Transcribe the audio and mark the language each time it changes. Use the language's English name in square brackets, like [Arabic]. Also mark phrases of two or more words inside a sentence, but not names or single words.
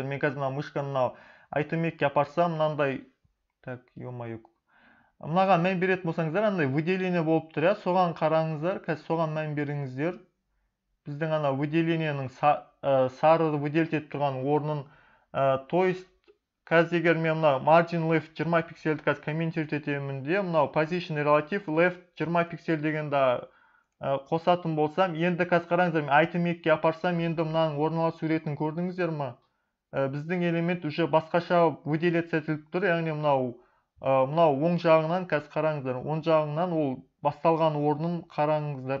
[Kazakh] Мен қазір мына мышканы мынау item 2-ге апарсам, мынандай, мынаған мән беретін болсаңыздар, андай выделение болып тұр, соған қараңыздар, қазір соған мән беріңіздер. Біздің ана выделениенің сары выделить етіп тұрған орнын, [Russian] то есть [Kazakh] қазір егер мен мына [English] margin left [Kazakh] 20 пиксельді қазір комментировать етемін де, мынау [English] position relative left [Kazakh] 20 пиксель дегенді қосатын болсам, енді қазір қараңыздар, мен item 2-ге апарсам, енді мынаның орналасу суретін көрдіңіздер ма? Біздің элемент уже басқаша выделяться етіліп тұр, яғни мынау оң жағынан, қазір қараңыздар, оң жағынан ол басталған орнын қараңыздар.